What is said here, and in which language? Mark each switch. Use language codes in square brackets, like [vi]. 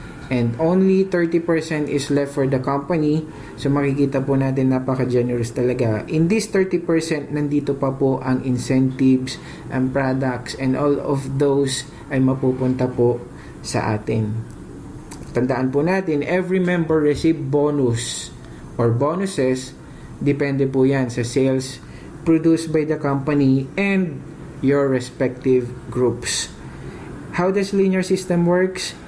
[en] And only 30% is left for the company. [tl] So makikita po natin napaka-generous talaga. [en] In this 30%, [tl] nandito pa po ang incentives, ang products, [en] and all of those [tl] ay mapupunta po sa atin. Tandaan po natin, [en] every member receive bonus or bonuses. [tl] Depende po yan sa [en] sales produced by the company and your respective groups. How does linear system works?